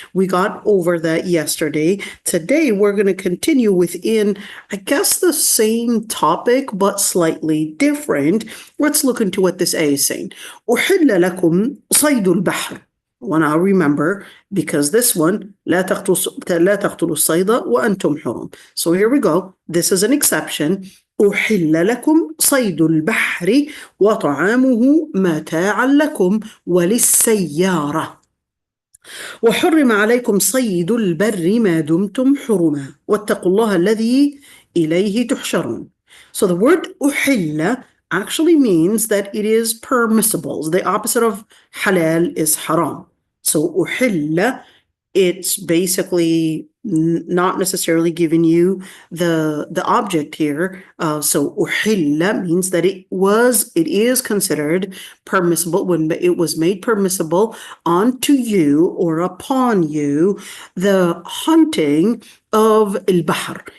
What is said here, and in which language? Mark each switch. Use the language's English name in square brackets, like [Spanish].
[English] We got over that yesterday. Today we're going to continue within, I guess, the same topic, but slightly different. Let's look into what this ayah is saying. [Arabic] أُحِلَّ لَكُمْ صَيْدُ الْبَحْرِ. [English] Well, now remember, because this one, [Arabic] لا تقتلوا الصيد وأنتم حرم. [English] So here we go. This is an exception. [Arabic] أحل لكم صيد البحر وطعامه متاعا لكم وللسيارة وحرم عليكم صيد البر ما دمتم حرما واتقوا الله الذي إليه تحشرون. [English] So the word أحل actually means that it is permissible. The opposite of halal is haram. So أحل, it's basically not necessarily giving you the object here. So uhilla means that it is considered permissible when it was made permissible onto you or upon you, the hunting of al-Bahr.